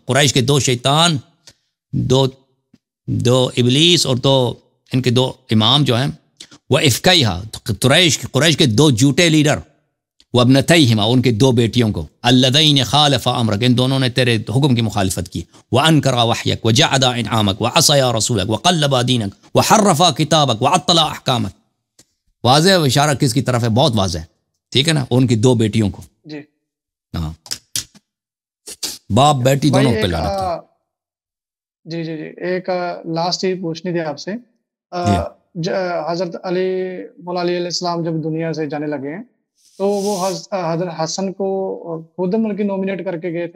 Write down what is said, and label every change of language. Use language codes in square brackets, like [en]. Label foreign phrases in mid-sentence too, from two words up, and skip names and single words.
[ur] قریش کے 2 شیطان، دو ابلیس اور 2 ان کے 2 امام جو ہیں، وافکیہا قریش کے 2 جھوٹے لیڈر، وابنتیہما اور ان کے 2 بیٹیوں کو، [ar] اللذین خالفا امرک، [ur] ان دونوں نے تیرے حکم کی مخالفت کی، [ar] وانکرا وحیک وجعدا انعامک وعصیا رسولک وقلبا دینک وحرفا کتابک وعطلا احکامک. [ur] واضح ہے اشارہ کس کی طرف ہے؟ بہت واضح ہے، ٹھیک ہے نا، ان کی 2 بیٹیوں کو. جی ہاں، باپ بیٹی دونوں پہ لعنت ہے. جی جی جی ایک لاسٹ چیز پوچھنی تھی آپ سے. حضرت علی مولا علی علیہ السلام جب دنیا سے جانے لگے ہیں تو وہ حضرت حسن کو خود ملکی نومینیٹ کر کے گئے تھے؟